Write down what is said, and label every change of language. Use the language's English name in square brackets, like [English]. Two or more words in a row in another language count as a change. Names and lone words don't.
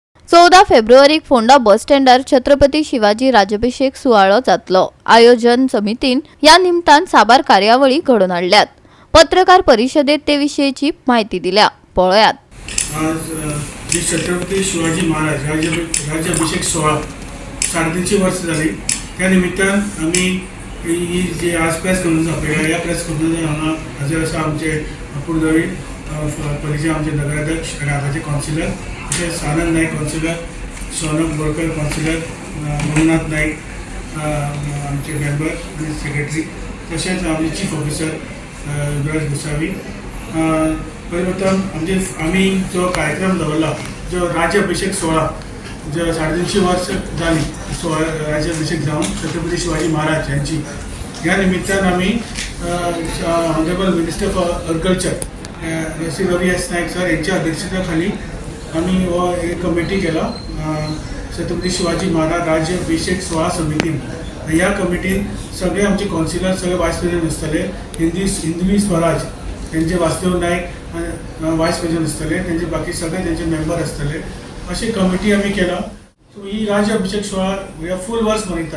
[Konkani] 14 फेब्रुवारीक फोंडा बस स्टँडार छत्रपती शिवाजी राज्याभिषेक सुवाळो जातलो। आयोजन समितीन या निमतान साबार कार्यावळी घडोवन हाडल्यात। पत्रकार परिषदेत ते विशयीची माहिती दिल्या। पळयात। आज छत्रपती शिवाजी महाराज राज्याभिषेक सोहळा 3.5 वर्ष झाली। त्या निमित्तान आम्ही ही जे आज [English] press conference [Konkani] आपल्या या [English] press conference [Konkani] हांगा हाजीर आसा आमचे पुरदवी परिचय आमचे नगराध्यक्ष आनी आताचे काउन्सिलर तशेंच सानंद नाईक काउन्सिलर, शौनक बोरकर काउन्सिलर, मंगनाथ नाईक आमचे मेंबर आणि सेक्रेटरी तशेंच आमचे [English] chief officer [Konkani] युवराज गोसावी। प्रथम आम्ही जो कार्यक्रम दवरला जो राज्याभिषेक सोहळा जो 350 वर्ष झाली राज्याभिषेक जाऊन छत्रपती शिवाजी महाराज यांची या निमित्तान आम्ही [English] honourable minister for agriculture [Konkani] श्री रवी एस नाईक सर यांच्या अध्यक्षतेखाली आम्ही एक कमिटी केला छत्रपती शिवाजी महाराज राज्याभिषेक सोहळा समितीन। या कमिटीन सगळे आमचे काउन्सिलर सगळे [English] vice president [Konkani] आसतले, हिंदवी स्वराज त्यांचे वासुदेव नाईक [English] vice president [Konkani] आसतले, त्यांचे बाकी सगळे त्यांचे मेंबर आसतले। अशी कमिटी आम्ही केला। सो ही राज्याभिषेक सोहळा फूल वर्स मनयता।